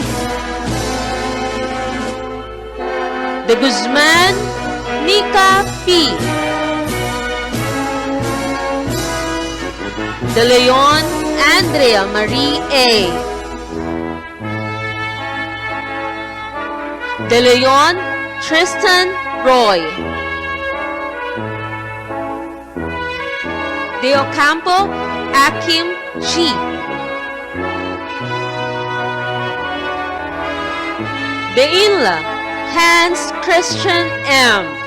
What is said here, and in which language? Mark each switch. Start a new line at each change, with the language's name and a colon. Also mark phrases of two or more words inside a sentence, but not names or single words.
Filipino: De Guzman Nika P. De Leon Andrea Marie A. De Leon Tristan Roy. De Ocampo Akim G. De Inla Hans Christian M.